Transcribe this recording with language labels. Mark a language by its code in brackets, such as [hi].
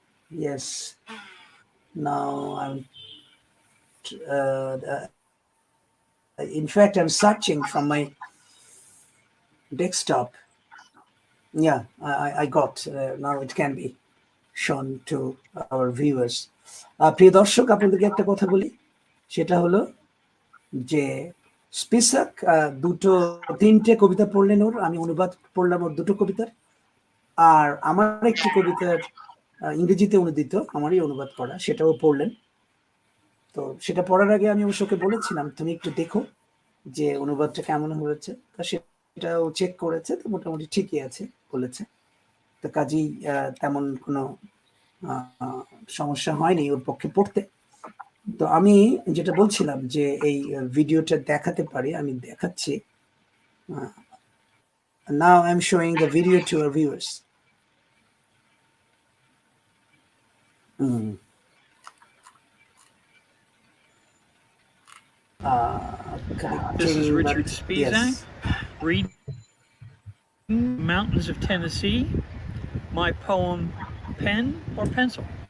[en] Yes. Now I'm. In fact, I'm searching from my desktop. Yeah, I got. Now it can be shown to our viewers. [bn] প্রিয় দর্শক, আপনাদেরকে একটা কথা বলি, সেটা হলো যে স্পিসাক তিনটে কবিতা পড়লেন ওর, আমি অনুবাদ পড়লাম ওর দুটো কবিতার, আর আমার একটি কবিতার ইংরেজিতে অনুদিত, আমারই অনুবাদ করা, সেটাও পড়লেন। তো সেটা পড়ার আগে আমি অবশ্যকে বলেছিলাম তুমি একটু দেখো যে অনুবাদটা কেমন হয়েছে। তা সেটাও চেক করেছে, তো মোটামুটি ঠিকই আছে বলেছে। তো কাজেই তেমন কোনো সমস্যা হয়নি ওর পক্ষে পড়তে। তো আমি যেটা বলছিলাম যে এই ভিডিওটা দেখাতে পারি, আমি দেখাচ্ছি। [en] Now I'm showing the video to our viewers. This is Richard Spisak, reading Mountains of Tennessee, my poem Pen or Pencil.